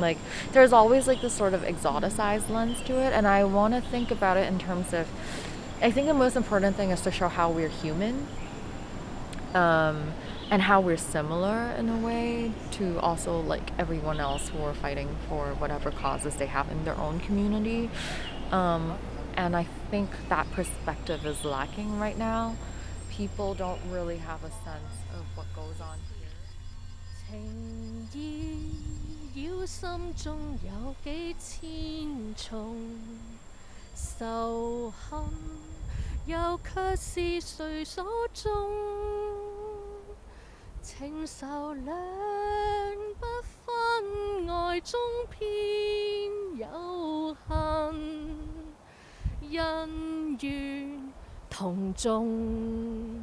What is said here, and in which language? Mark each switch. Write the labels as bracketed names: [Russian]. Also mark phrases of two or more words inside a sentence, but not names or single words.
[English] Like there's always like this sort of exoticized lens to it, and I want to think about it in terms of, I think the most important thing is to show how we're human, and how we're similar in a way to also like everyone else who are fighting for whatever causes they have in their own community. And I think that perspective is lacking right now. People don't really have a sense of what goes on here. [Cantonese] 情意繞心中有幾千重，仇恨又卻是誰所種？情仇兩不分，愛中偏有恨，恩怨同重。